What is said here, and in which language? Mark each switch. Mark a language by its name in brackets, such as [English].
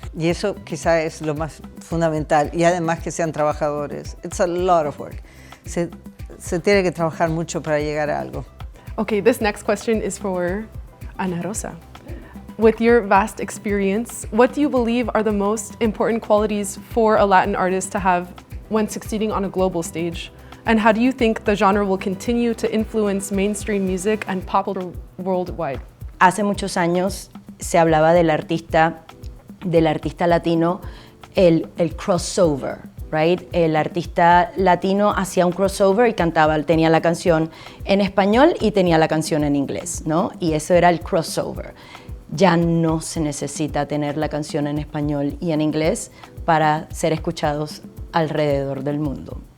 [Spanish] Y eso quizá es lo más fundamental. Y además que sean trabajadores. [English] It's a lot of work. [Spanish] Se tiene que trabajar mucho para llegar a algo. [English] Okay, this next question is for Ana Rosa. With your vast experience, what do you believe are the most important qualities for a Latin artist to have when succeeding on a global stage? And how do you think the genre will continue to influence mainstream music and pop culture worldwide? [Spanish] Hace muchos años se hablaba del artista latino, el crossover, right? El artista latino hacía un crossover y cantaba, tenía la canción en español y tenía la canción en inglés, ¿no? Y eso era el crossover. Ya no se necesita tener la canción en español y en inglés para ser escuchados alrededor del mundo.